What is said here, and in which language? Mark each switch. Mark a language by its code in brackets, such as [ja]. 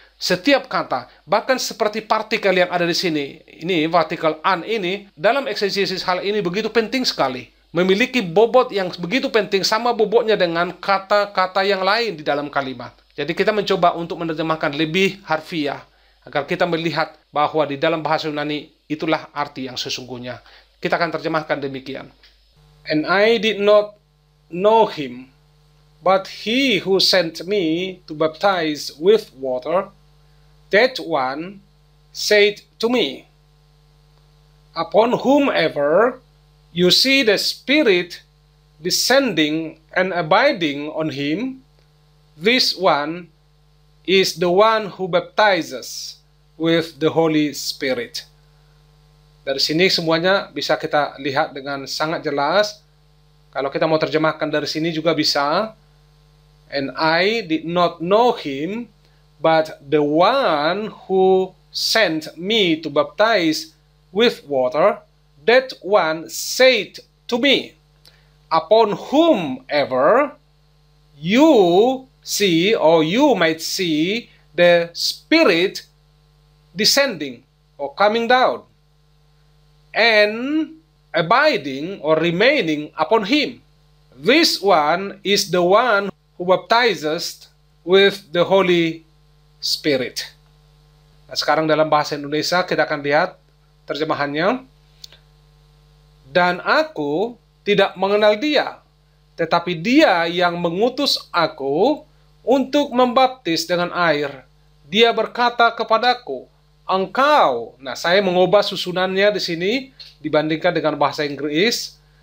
[id] Setiap kata, bahkan seperti partikel yang ada di sini, ini partikel an ini, dalam eksegesis hal ini begitu penting sekali. Memiliki bobot yang begitu penting sama bobotnya dengan kata-kata yang lain di dalam kalimat. Jadi kita mencoba untuk menerjemahkan lebih harfiah agar kita melihat bahwa di dalam bahasa Yunani itulah arti yang sesungguhnya. Kita akan terjemahkan demikian. [en] And I did not know him, but he who sent me to baptize with water, that one said to me, upon whomever you see the Spirit descending and abiding on him, this one is the one who baptizes with the Holy Spirit. [id] Dari sini semuanya bisa kita lihat dengan sangat jelas. Kalau kita mau terjemahkan dari sini juga bisa. [en] And I did not know him, but the one who sent me to baptize with water, that one said to me, upon whomever you see, or you might see the Spirit descending or coming down and abiding or remaining upon him. This one is the one who baptizes with the Holy Spirit. [id] Nah, sekarang dalam bahasa Indonesia kita akan lihat terjemahannya. Dan aku tidak mengenal dia, tetapi dia yang mengutus aku untuk membaptis dengan air. Dia berkata kepadaku, engkau. Nah, saya mengubah susunannya di sini dibandingkan dengan bahasa Inggris.